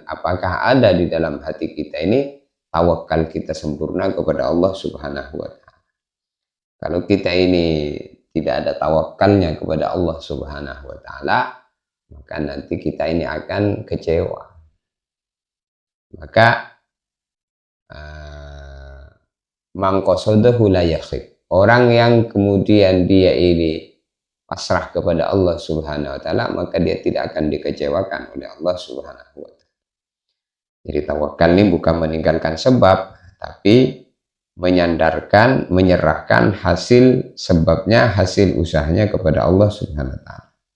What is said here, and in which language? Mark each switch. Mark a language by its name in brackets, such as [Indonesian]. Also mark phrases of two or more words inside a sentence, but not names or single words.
[Indonesian] Apakah ada di dalam hati kita ini tawakal kita sempurna kepada [Arabic] الله سبحانه وتعالى. [Indonesian] Kalau kita ini tidak ada tawakalnya kepada [Arabic] الله سبحانه وتعالى, [Indonesian] maka nanti kita ini akan kecewa. [Arabic] Maka من قصده لا يخيب. [Indonesian] Orang yang kemudian dia ini pasrah kepada [Arabic] الله سبحانه وتعالى, [Indonesian] maka dia tidak akan dikecewakan oleh [Arabic] الله سبحانه وتعالى. [Indonesian] Jadi tawakal ini bukan meninggalkan sebab, tapi menyandarkan, menyerahkan hasil sebabnya, hasil usahanya kepada [Arabic] الله سبحانه وتعالى.